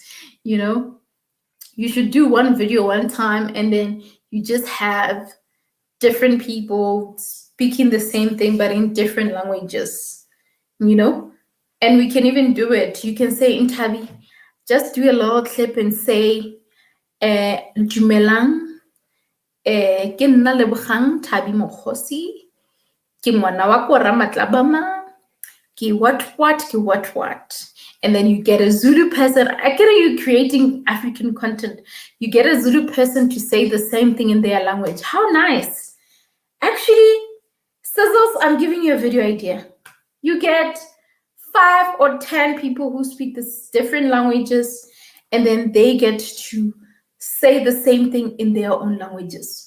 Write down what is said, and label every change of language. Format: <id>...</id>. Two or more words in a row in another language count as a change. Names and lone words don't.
<en>You should do one video one time, and then you just have different people speaking the same thing but in different languages, and we can even do it. You can say in Tabi, just do a little clip and say</en> <tn>dumelang, ke nna Lebogang Thabi Mokgosi, ke ngwana wa ko Ramatlabama, ke</tn> <en>what, and then you get a Zulu person. I get you creating African content. You get a Zulu person to say the same thing in their language. How nice. Actually, Sizzles, I'm giving you a video idea. You get 5 or 10 people who speak this different languages, and then they get to say the same thing in their own languages.</en>